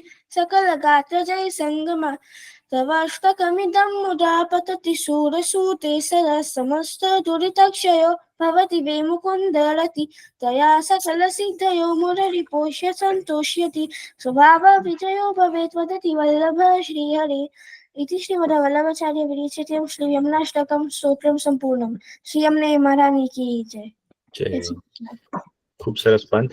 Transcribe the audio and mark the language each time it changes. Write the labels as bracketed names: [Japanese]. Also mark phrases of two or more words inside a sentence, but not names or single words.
[Sanskrit] सकलगात्रजय सङ्गमा तवाष्टकमिदं मुदा पतति शूरसूते सदा समस्तदुरितक्षयो भवति वे मुकुन्दरति तया सकलसिद्धयो मुररिपोष्य सन्तोष्यति स्वभावविजयो भवेत् वदति वल्लभ श्रीहरे इति श्रीमद्वल्लभाचार्य विरचितं श्रीयमुनाष्टकं स्तोत्रं सम्पूर्णं [Hindi] श्री यमुने महारानी की जय. [Gujarati] ખૂબ સરસ પંથ.